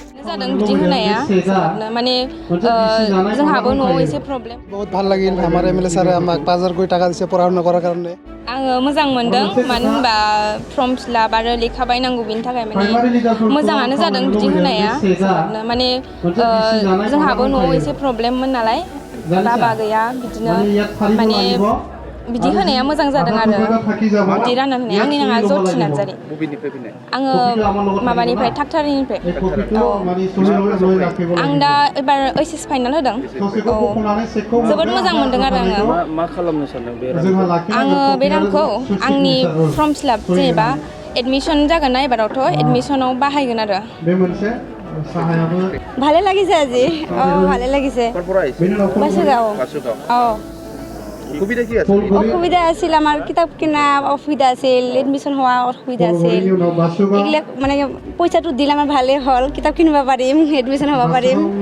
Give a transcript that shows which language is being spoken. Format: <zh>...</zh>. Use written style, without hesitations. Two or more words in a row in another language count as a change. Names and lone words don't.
<brx>जादों बिदि होनाया माने जोंहाबो न'आव एसे प्रब्लेम</brx> <as>बहुत ভাল লাগিল আমাৰ এমএলএ ছাৰে আমাক 5000 কোটি টাকা দিছে পঢ়া-শুনা কৰাৰ কাৰণে</as> <brx>आङो मोजां मोनदों मानो होनबा</brx> <en>form fill up</en> <brx>आरो लेखा बायनांगौ बिनि थाखाय माने मोजाङानो जादों बिदि होनाया माने जोंहाबो न'आव एसे प्रब्लेममोन नालाय बाबा गैया बिदिनो माने बिदि होनाया मोजां जादों आरो बिदि रानना होनाया आंनि नामा जथि नार्जारि आङो माबानिफ्राय थाकथारिनिफ्राय आं दा एबार</brx> <en>HS final</en> <brx>होदों औ जोबोद मोजां मोनदों आरो आङो मा खालामनो सानदों बे आङो बे रांखौ आंनि</brx> <en>form fill up</en> <brx>जेनेबा एडमिशन जागोन ना एबारावथ' एडमिशनाव बाहायगोन आरो</brx> <as>ভালে লাগিছে আজি ভালে লাগিছে বাসুগাঁও অসুবিধা আছিল আমাৰ কিতাপ কিনা অসুবিধা আছিল এডমিশ্যন হোৱা অসুবিধা আছিল এইবিলাক মানে পইচাটো দিলে আমাৰ ভালেই হ'ল কিতাপ কিনিব পাৰিম এডমিশ্যন হ'ব পাৰিম</as>